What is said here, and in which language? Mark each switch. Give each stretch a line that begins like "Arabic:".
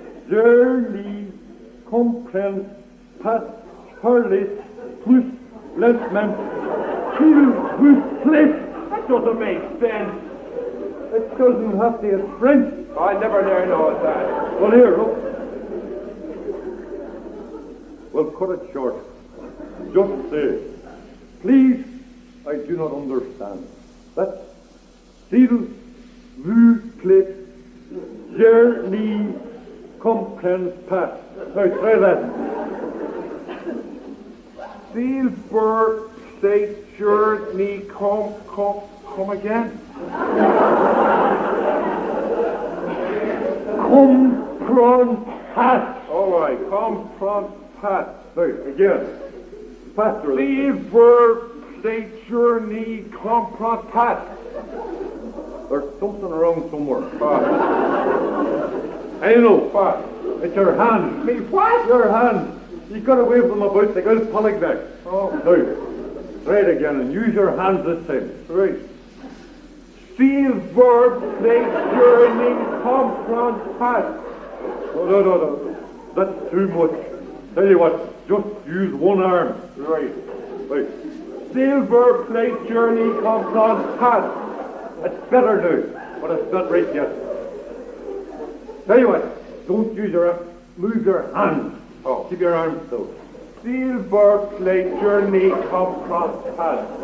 French: Journey comprend pas parler plus lentement qu'il vous plaît.
English: That doesn't make sense. It doesn't have to. It's French. I never learned all that. Well, here, look. Well, cut it short. Just say, please, I do not understand. That's
French: s'il vous plaît, je n'y comprends pas.
English: Now, try that.
French: S'il vous plaît, je n'y
English: come again.
French: Comprends pas.
English: All right,
French: comprends pas.
English: Now, again. Faster.
French: S'il vous plaît, je n'y comprends pas.
English: There's something wrong somewhere. I know. It's your hand. Me what? Your hand. You got to wave them about. They got a polyback. Oh. Now, try it again and use your hands this time. Right.
French: S'il vous plaît, je n'y comprends pas.
English: No. That's too much. Tell you what, just use one arm. Right. Right.
French: S'il vous plaît, je n'y comprends pas.
English: That's better now, but it's not right yet. Tell you what, don't use your arm. Move your hands. Oh. Keep your arms still.
French: S'il vous plaît, je n'y comprends pas.